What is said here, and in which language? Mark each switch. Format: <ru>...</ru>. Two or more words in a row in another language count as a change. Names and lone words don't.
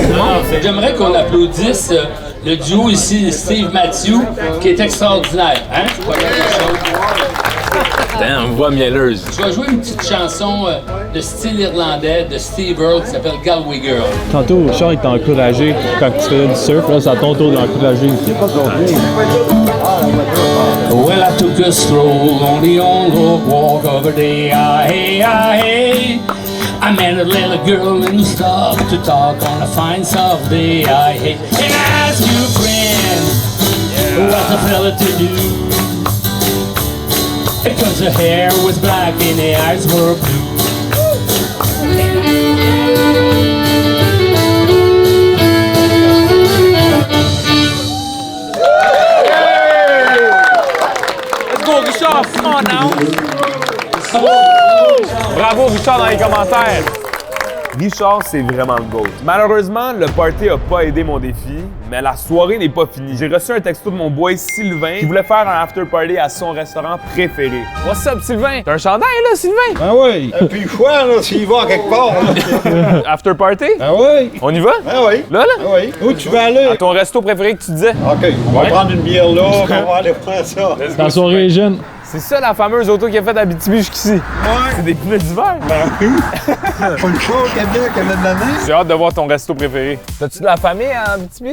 <fr>J'aimerais qu'on applaudisse le duo ici, Steve Matthew, qui est extraordinaire. Hein? C'est pas quelque chose. Damn, voix mielleuse. Je vais jouer une petite chanson de style irlandais de Steve Earle qui s'appelle Galway Girl. Tantôt, Richard était encouragé quand tu faisais du surf. Là, c'est à ton tour d'encourager.</fr> <en>Well, I took a stroll on the old walk over the hey. I met a little girl and stopped to talk on a fine soft day. Hey, and I asked you, friend, what's a fella to do? Because her hair was black and the eyes were blue. Let's go, Richard! Come on now!</en> <fr>Bravo, Richard, dans les commentaires! Richard, c'est vraiment le GOAT. Malheureusement, le party a pas aidé mon défi, mais la soirée n'est pas finie. J'ai reçu un texto de mon boy Sylvain qui voulait faire un</fr> <en>after party</en> <fr>à son restaurant préféré.</fr> <en>What's up, Sylvain?</en> <fr>T'as un chandail, là, Sylvain? Ah oui. Et puis quoi, là, s'il va quelque part, là?</fr> <en>After party?</en> <fr>Ah oui. On y va? Ah oui. Là? Ah oui. Où tu vas aller? À ton resto préféré que tu disais? OK, on va prendre une bière là, on va aller faire ça. La soirée est jeune. C'est ça la fameuse auto qui a fait Abitibi jusqu'ici. Ouais. C'est des pneus d'hiver. Ben oui. Pas une chose qu'elle a de l'année. J'ai hâte de voir ton resto préféré. T'as-tu de la famille à Abitibi?</fr>